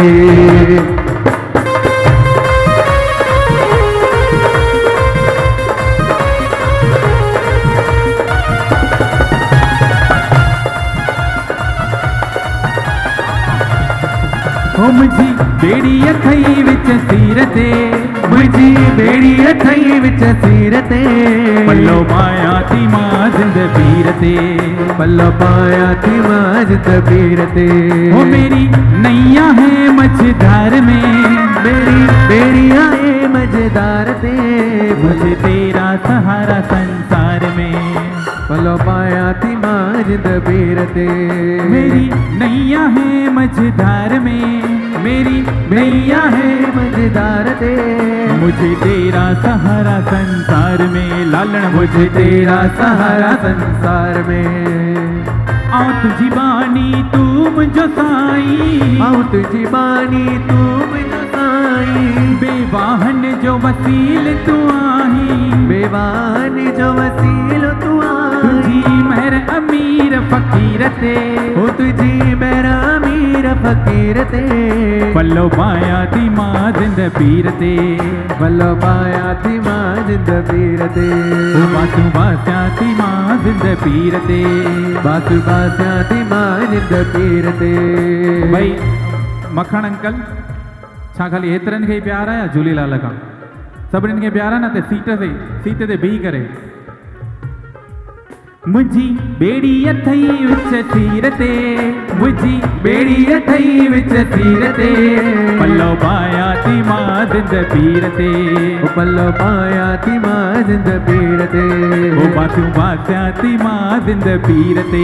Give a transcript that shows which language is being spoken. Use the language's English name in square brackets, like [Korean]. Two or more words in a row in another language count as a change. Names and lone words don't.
[Sindhi] मुंहिंजी बेड़ी अथई विच सीर ते मुंहिंजी बेड़ी अथई विच सीर ते। पल्लो पाया थी मां जिंद पीर ते। पल्लो पाया थी मां जिंद पीर ते। [Hindi] वो मेरी नैया है मझधार में मेरी बेड़ियां है मझधार ते। मुझे तेरा सहारा संसार में। [Sindhi] पल्लो पाया थी मां जिंद पीर ते। [Hindi] मेरी नैया है मझधार में मेरी नैया है मझधार ते। मुझे तेरा सहारा संसार में। लालण मुझे तेरा सहारा संसार में। [Sindhi] आऊं तुझी बानी तू मुझो साईं। आऊं तुझी बानी तू मुझो साईं। बेवाहन जो वसील तू आही। बेवाहन जो वसील तू आही। तुझी महर अमीर फकीर ते। हो तुझी महर अमीर फकीर ते। पल्लो पाया थी मां जिंद पीर ते। पल्लो पाया थी मां जिंद पीर ते। बासु बास्या थी मां जिंद पीर ते। बासु बास्या थी मां जिंद पीर ते। भाई मखण अंकल छा खाली एतिरनि खे ई प्यार आहे या झूलेलाल खां सभिनीनि खे प्यार आहे न ते सीट ते बीही करे। मुझी बेड़ी अथई विच सीर ते। मुझी बेड़ी अथई विच सीर ते। पल्लो पाया थी मां जिंद पीर ते। पल्लो पाया थी मां जिंद पीर ते। बासु बास्या थी मां जिंद पीर ते।